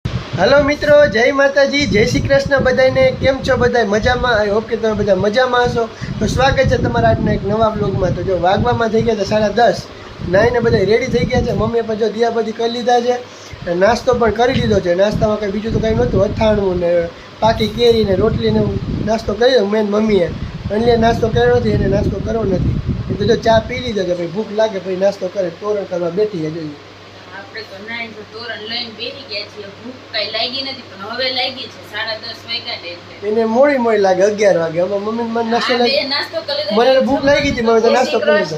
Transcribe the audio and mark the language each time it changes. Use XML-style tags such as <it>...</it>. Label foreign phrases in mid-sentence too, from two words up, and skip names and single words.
<gu>હેલો મિત્રો, જય માતાજી, જય શ્રી કૃષ્ણ બધાને। કેમ છો બધાય મજામાં?</gu> <en>I hope</en> <gu>કે તમે બધા મજામાં હશો। તો સ્વાગત હૈ તમારા આજના એક નવા બ્લોગમાં। તો જો વાગવામાં થઈ ગયા 10:30 નાઈને બધા રેડી થઈ ગયા છે। મમ્મીએ પણ જો દિયાબત્તી કરી લીધા છે, નાસ્તો પણ કરી લીધો છે। નાસ્તામાં કઈ બીજું તો કઈ નહોતું, અથાણું ને પાકી કેરી ને રોટલી ને નાસ્તો કર્યો। મેન મમ્મીએ અન્ય નાસ્તો કર્યો નથી, એને નાસ્તો કરવો નથી। એ તો જો ચા પી લીધો છે, ભાઈ ભૂખ લાગે ભાઈ નાસ્તો કરે, તોરણ કરવા બેઠી છે જોઈએ। આપણે તો નાઈ તો તોરણ લઈને બેસી ગયા છીએ। ભૂખ કઈ લાગી નથી, પણ હવે લાગી છે। 10:30 વાગ્યા ને એટલે એને મોડી મોડી લાગે 11 વાગે। હવે મમ્મી મને નાસ્તો લાગી, નાસ્તો કરી લીધો। મને ભૂખ લાગી હતી, મને તો નાસ્તો કરી લીધો।</gu>